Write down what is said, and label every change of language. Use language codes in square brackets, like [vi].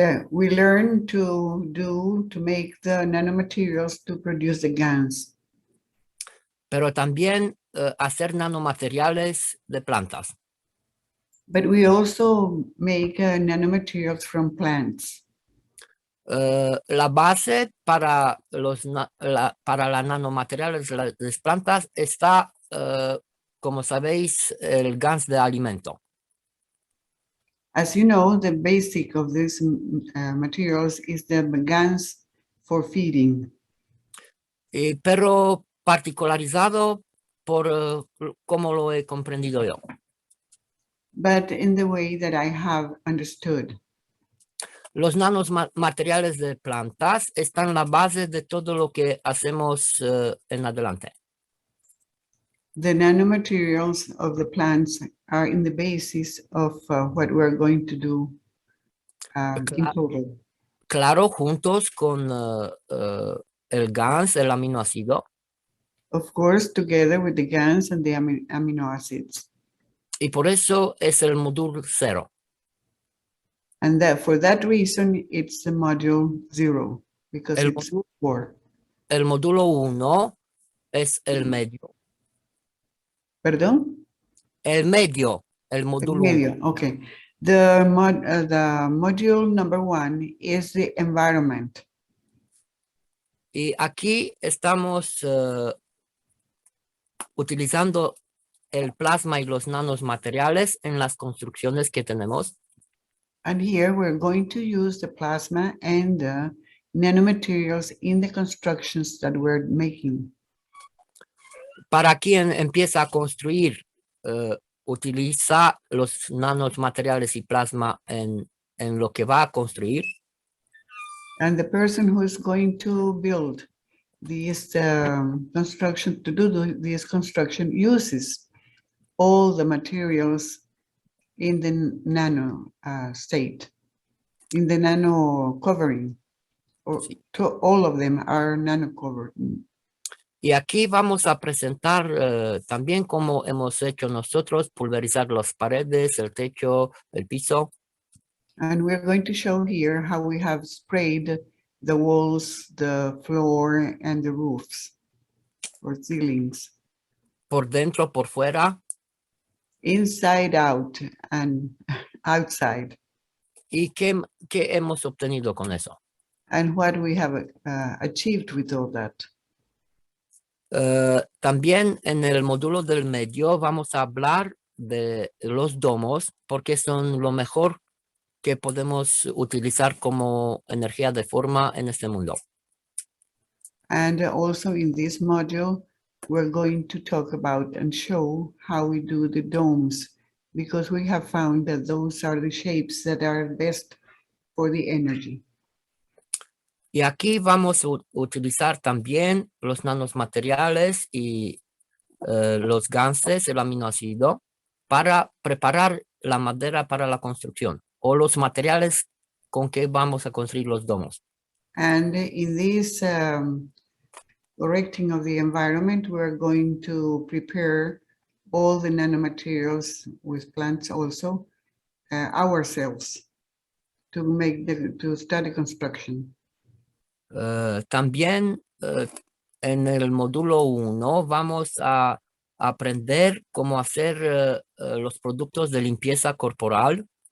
[en] We learn to make the nanomaterials to produce the GANs. [es] Pero también hacer nanomateriales de plantas. [en] But we also make nanomaterials from plants. [es] La base para para las nanomateriales de las plantas está, como sabéis, el GANS de alimento. [en] As you know, the basic of these materials is the GANs for feeding. [es] Pero particularizado por como lo he comprendido yo. [en] But in the way that I have understood. [es] Los nanomateriales de plantas están en la base de todo lo que hacemos en adelante. [en] The nanomaterials of the plants are in the basis of what we're going to do in total. [es] Claro, juntos con el GANS, el aminoácido. [en] Of course, together with the GANs and the amino acids. [es] Y por eso es el módulo 0. [en] And that for that reason, it's the module 0, because it's 4. [es] El módulo 1 es el medio. ¿Perdón? El medio, el módulo 1. [en] Okay. The module number 1 is the environment. [es] Y aquí estamos utilizando el plasma y los nanosmateriales en las construcciones que tenemos. [en] And here we're going to use the plasma and the nanomaterials in the constructions that we're making. [es] Para quien empieza a construir, utiliza los nanomateriales y plasma en lo que va a construir. [en] And the person who is going to build these construction, to do this construction, uses all the materials in the nano state, in the nano covering, or all of them are nano covered. [es] Y aquí vamos a presentar también cómo hemos hecho nosotros, pulverizar las paredes, el techo, el piso. [en] And we're going to show here how we have sprayed the walls, the floor, and the roofs or ceilings. [es] Por dentro, por fuera. [en] Inside out and outside. [es] ¿Y qué hemos obtenido con eso? [en] And what we have achieved with all that. [es] También en el módulo del medio vamos a hablar de los domos porque son lo mejor que podemos utilizar como energía de forma en este mundo. [en] And also in this module, we're going to talk about and show how we do the domes, because we have found that those are the shapes that are best for the energy. [es] Y aquí vamos a utilizar también los nanosmateriales y los ganses, el aminoácido, para preparar la madera para la construcción o los materiales con que vamos a construir los domos. [en] And in this correcting of the environment, we're going to prepare all the nanomaterials with plants also ourselves to start the construction. [es] También en el módulo 1 vamos a aprender cómo hacer los productos de limpieza corporal.